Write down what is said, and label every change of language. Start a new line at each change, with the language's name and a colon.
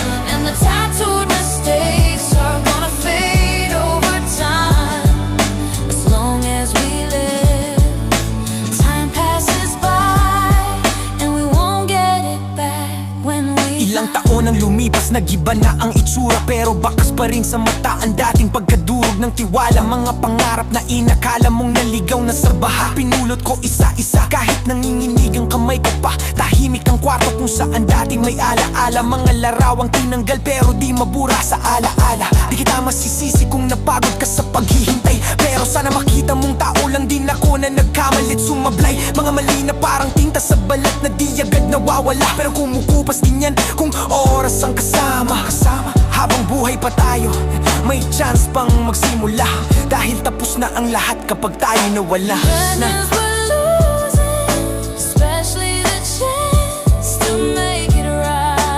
English: And the tattooed mistakes are gonna fade over time. As long as we live, time passes by, and we won't get it back when we
Filipino: Ilang taon ang lumipas, nagiba na ang itsura, pero bakas pa rin sa mata ang dating pagkadurog ng tiwala. Mga pangarap na inakala mong naligaw na sa baha, pinulot ko isa-isa kahit nanginginig ang kamay ko pa. Tahimik ang kwarto kung saan dating may alaala, mga larawang tinanggal pero di mabura sa alaala. Di kita masisisi kung napagod ka sa paghihintay, pero sana makita mong tao lang din ako na nagkamalit sumablay. Mga mali na parang tinta sa balat na di agad nawawala, pero kumukupas din yan kung oras ang kasama. Habang buhay pa tayo, may chance pang magsimula, dahil tapos na ang lahat kapag tayo nawala na.
English: Nothing's worth losing, especially the chance to make it right.